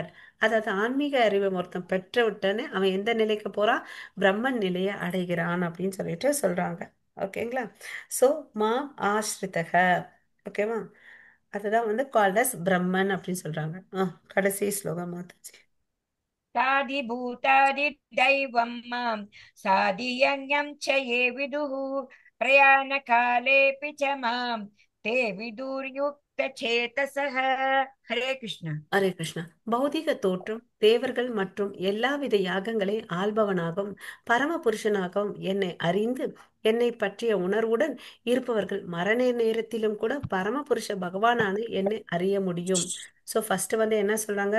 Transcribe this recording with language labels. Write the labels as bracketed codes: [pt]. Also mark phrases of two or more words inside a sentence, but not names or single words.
[ta] அதாவது ஆன்மீக அறிவை ஒருத்தன் பெற்ற உடனே அவன் எந்த நிலைக்கு போறான்? பிரம்மன் நிலையை அடைகிறான் அப்படின்னு சொல்லிட்டு சொல்றாங்க. ஓகேங்களா? சோ மாம் ஆஸ்ரிதக. ஓகேவா? அதுதான் வந்து [en] called as [ta] பிரம்மன் அப்படின்னு சொல்றாங்க. கடைசி ஸ்லோகம் மாத்தாச்சு. [sa] साधिभूतादिदैवं मां साधियन्यं च ये विदुः प्रयाणकालेऽपि च मां ते विदुर्युक्तचेतसः. हरे कृष्ण. [ta] ஹரே கிருஷ்ணா. பௌதிக தோற்றம், தேவர்கள் மற்றும் எல்லாவித யாகங்களை ஆள்பவனாகவும் பரம புருஷனாகவும் என்னை அறிந்து என்னை பற்றிய உணர்வுடன் இருப்பவர்கள் மரண நேரத்திலும் கூட பரம புருஷ பகவானான என்னை அறிய முடியும். [en] so first [ta] வந்து என்ன சொல்றாங்க?